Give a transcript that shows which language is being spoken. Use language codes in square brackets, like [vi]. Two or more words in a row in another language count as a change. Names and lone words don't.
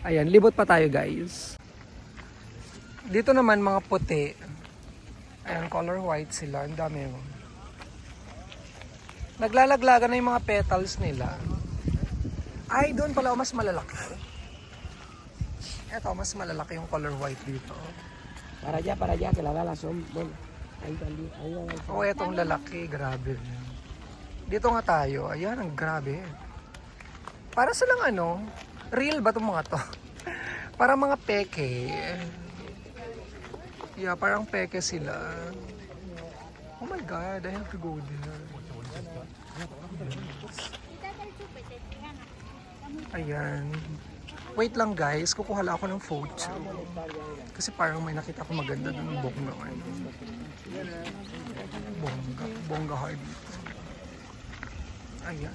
[tl] Ayan, libot pa tayo guys. Dito naman mga puti. Ayan, [en] color white [tl] sila. Ang dami mo. Naglalaglagan na yung mga petals nila. Ay, doon pala mas malalaki. Eto, mas malalaki yung [en] color white [tl] dito. [es] Para allá, que la da la sombra. Ahí también, ahí va. [tl] Oh, etong lalaki, grabe. Dito nga tayo. Ayan, ang grabe. Para silang ano, real ba itong mga to? Para mga peke. Yeah, parang peke sila. [en] Oh my God, I have to go there. [tl] Ayan. Wait lang guys, kukuha lang ako ng photo. Kasi parang may nakita ko maganda doon ng bongga. Bongga hard dito. Ayan.